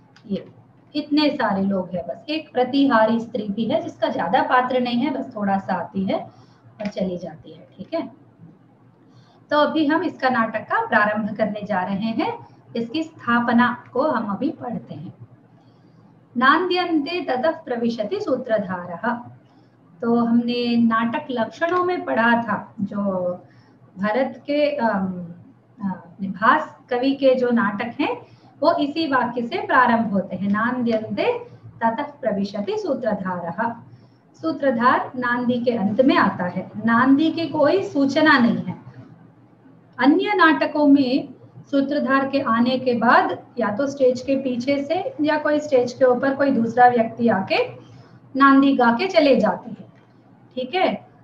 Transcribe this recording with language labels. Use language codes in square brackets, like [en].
[hi] ये इतने सारे लोग हैं। बस एक प्रतिहारी स्त्री भी है जिसका ज्यादा पात्र नहीं है, बस थोड़ा सा आती है और चली जाती है, ठीक है। तो अभी हम इसका नाटक का प्रारंभ करने जा रहे हैं। इसकी स्थापना को हम अभी पढ़ते हैं। [sa] नान्द्यन्ते ततः प्रविशति सूत्रधारः। [hi] तो हमने नाटक लक्षणों में पढ़ा था, जो भरत के भास कवि के जो नाटक हैं वो इसी वाक्य से प्रारंभ होते हैं। [sa] नान्द्यन्ते ततः प्रविशति सूत्रधारः। [hi] सूत्रधार नांदी के अंत में आता है। नांदी की कोई सूचना नहीं है। अन्य नाटकों में सूत्रधार के आने के बाद या तो स्टेज के पीछे से या कोई स्टेज के ऊपर कोई दूसरा व्यक्ति आके नांदी गा के चले जाते हैं, ठीक है।